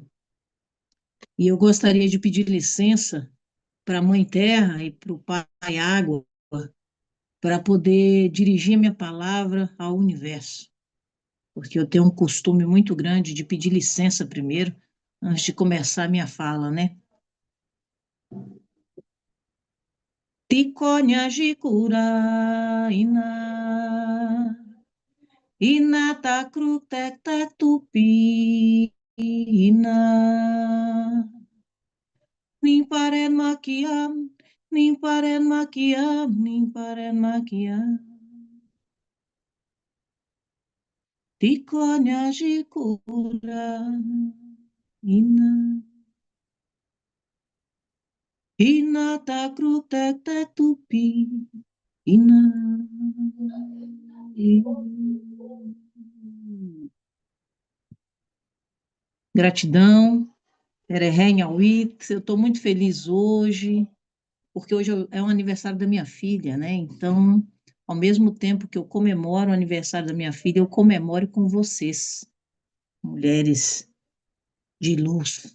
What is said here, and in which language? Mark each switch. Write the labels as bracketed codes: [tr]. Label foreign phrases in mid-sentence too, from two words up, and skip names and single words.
[pt] E eu gostaria de pedir licença para a Mãe Terra e para o Pai Água, para poder dirigir minha palavra ao universo, porque eu tenho um costume muito grande de pedir licença primeiro, antes de começar a minha fala, né? Tikonya jikura ina, ina takruk tek tek tupi, ina, nimparen makiam, nimparen makiam, nimparen makiam. Tikonya jikura ina, ina takruk tek tek tupi, ina, ina. Gratidão, Erehrenhawit, eu estou muito feliz hoje, porque hoje é o aniversário da minha filha, né? Então, ao mesmo tempo que eu comemoro o aniversário da minha filha, eu comemoro com vocês, mulheres de luz.